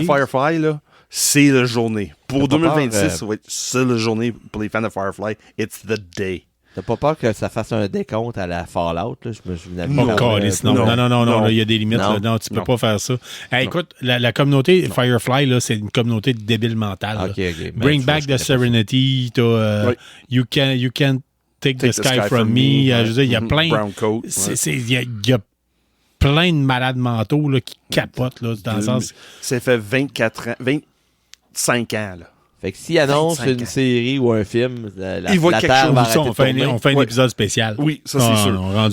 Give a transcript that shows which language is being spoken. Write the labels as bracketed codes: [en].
[fr] Les fans de Firefly, là, c'est la journée. Pour 2026, ça va être ça la journée pour les fans de Firefly. [en] It's the day. [fr] T'as pas peur que ça fasse un décompte à la Fallout? Là? Je me souviens Non, il y a des limites. Non, tu peux pas faire ça. Hey, écoute, la communauté Firefly, là, c'est une communauté de débiles mentales. Okay. [en] Bring back the Serenity. You can take the sky from me. [fr] Je veux dire, il y a plein... [en] Brown coat. [fr] Il y a plein de malades mentaux là, qui capotent. Là, dans le sens... Ça fait 25 ans, là. Fait que s'il annonce une série ou un film, il va quelque chose. On fait un épisode spécial. Oui, ça c'est sûr.